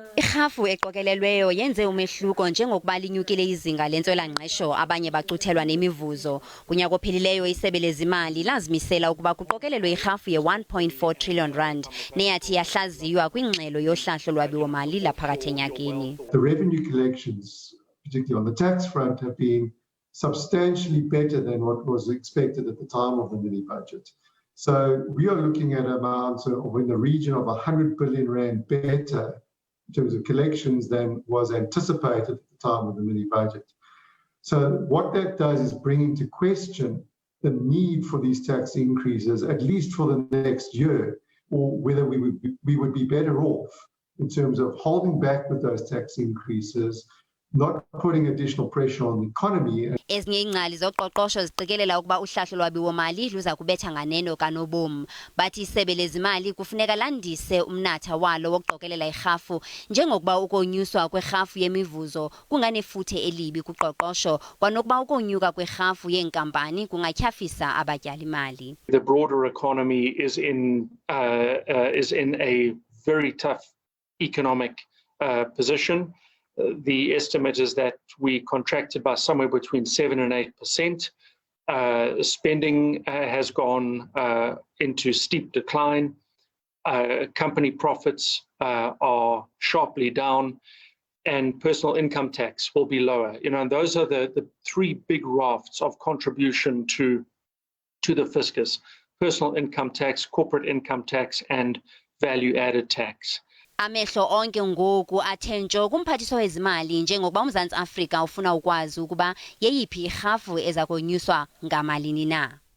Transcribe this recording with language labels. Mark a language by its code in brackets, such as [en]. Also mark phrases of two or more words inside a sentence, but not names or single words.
[xh] Irhafu eqokelelweyo yenze umehluko njengokuba linyukile izinga lentswela-ngqesho abanye bacuthelwa nemivuzo. Kunyaka ophelileyo isebe lezimali lazimisela ukuba kuqokelelwe irhafu ye-1.4 trillion rand neyathi yahlaziywa kwingxelo yohlahlo lwabiwo-mali laphakathi enyakeni. [en] The revenue collections, particularly on the tax front, have been substantially better than what was expected at the time of the mini budget. So we are looking at amounts of in the region of 100 billion rand better in terms of collections than was anticipated at the time of the mini budget. So what that does is bring into question the need for these tax increases, at least for the next year, or whether we would be better off in terms of holding back with those tax increases, not putting additional pressure on the economy. [xh] Ezinye ingcali zoqoqosho ziqikelela ukuba uhlahlo lwabiwo-mali luza kubetha nganeno kanobom. Bathi isebe lezimali kufuneka landise umnatha walo wokuqokelela irhafu njengokuba ukonyuswa kwerhafu yemivuzo kunganefuthe elibi kuqoqosho kwanokuba ukonyuka kwerhafu yeenkampani kungatyhafisa abatyali-mali. [en] The broader economy is in a very tough economic position. The estimate is that we contracted by somewhere between 7 and 8%. Spending has gone into steep decline. Company profits are sharply down, and personal income tax will be lower. And those are the three big rafts of contribution to the fiscus: personal income tax, corporate income tax, and value-added tax. [xh] Amehlo onke ngoku athe ntsho kumphathiswa wezimali njengokuba uMzantsi Afrika ufuna ukwazi ukuba yeyiphi irhafu eza konyuswa ngamalini na.